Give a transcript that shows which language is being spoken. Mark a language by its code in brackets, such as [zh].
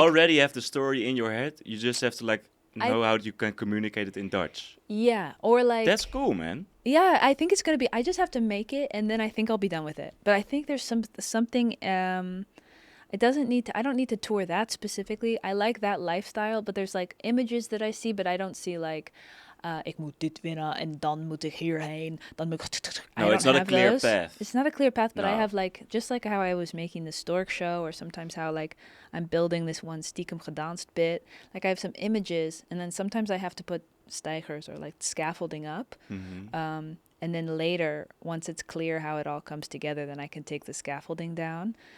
[en] already have the story in your head. You just have to like know how you can communicate it in Dutch. Yeah, or like... That's cool, man. Yeah, I think it's going to be... I just have to make it, and then I think I'll be done with it. But I think there's something... It doesn't need to... I don't need to tour that specifically. I like that lifestyle, but there's like images that I see, but I don't see like... [nl] ik moet dit winnen en dan moet ik hierheen. Dan moet ik... [en] No, it's not a clear path. It's not a clear path, but No. I have like... Just like how I was making the stork show, or sometimes how like I'm building this one [nl] stiekem gedanst [en] bit. Like I have some images, and then sometimes I have to put stijgers or like scaffolding up. And then later, once it's clear how it all comes together, then I can take the scaffolding down.